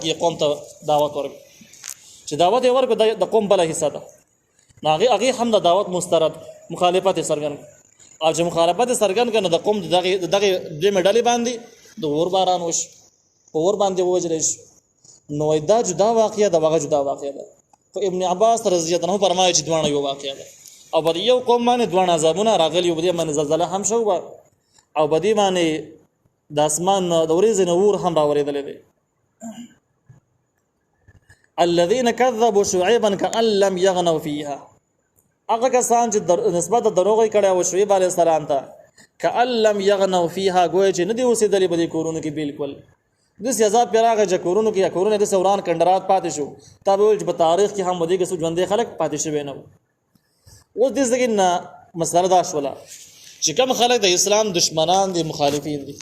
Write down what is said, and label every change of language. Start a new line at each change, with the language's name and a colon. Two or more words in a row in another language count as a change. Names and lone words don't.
Pashto: کې قوم ته دعوت ورکړ چې دعوت یې ورکړ د قوم بله حصه ده نو هغې هم د دعوت مسترد مخالفت یې څرګند او چې مخالفت یې څرګند کړ نو د قوم د دغې درېیمې ډلې باندې د اور باران وشو په اور باندې ووژلی شو نو دا جدا واقعه ده هغه جدا واقعه ده خو ابن عباس
Arabic: رضی الله عنه
Pashto: فرمایي چې دواړه یو واقعه ده او په یو قوم باندې دواړه عذابونه راغلي په دې باندې زلزله هم شو او په دې باندې د اسمان د ورېځې نه اور هم راورېدلی دی
Arabic: الذين كذبوا شعيبا كأن لم يغنوا فيها
Pashto: هغه کسان چې نسبت د دروغ یې کړی او شعیب
Arabic: علیه السلام
Pashto: ته
Arabic: كأن لم يغنوا فيها
Pashto: گویا چې نه دي اوسېدلي په دې کورونو کې بالکل داسې عذاب پرې راغی چې کورونو کې یا کورونه داسې وران کنډرات پاتې شو تا به ویل چې په تاریخ کې هم په دې کې څو ژوندي خلک پاتې شوي نه وو اوس دې ځای نه مسله دا شوله چې کوم خلک د اسلام دشمنان دي مخالفین دي